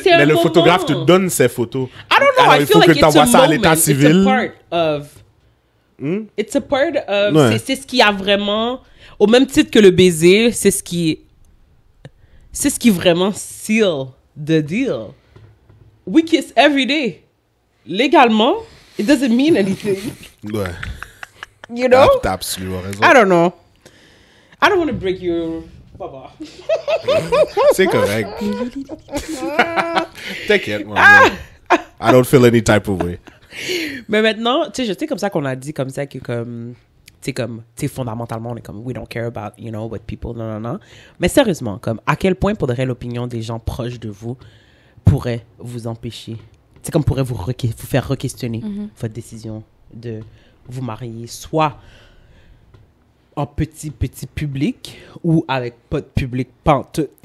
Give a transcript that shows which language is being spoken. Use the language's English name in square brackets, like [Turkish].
[French] le photographe te donne ces photos. [English] I don't know. [French] Alors, [English] I feel like it's a [French] ça à l'état civil. [English] It's a part of... [French] Ouais. C'est ce qui a vraiment... Au même titre que le baiser, c'est ce qui vraiment [English] seal the deal. We kiss every day. Légalement, it doesn't mean anything. [French] Ouais. [English] You know? [French] T'as absolument raison. [English] I don't know. I don't want to break your... [French] Papa. C'est correct. T'inquiète, moi. [English] I don't feel any type of way. [French] Mais maintenant, tu sais, je sais comme ça qu'on a dit comme ça que comme... Tu sais, fondamentalement, on est comme, [English] we don't care about, you know, what people, [French] non. Mais sérieusement, comme, à quel point pourrait l'opinion des gens proches de vous pourrait vous empêcher, c'est comme pourrait vous faire re-questionner votre décision de vous marier, soit en petit public ou avec pas de public pantoute.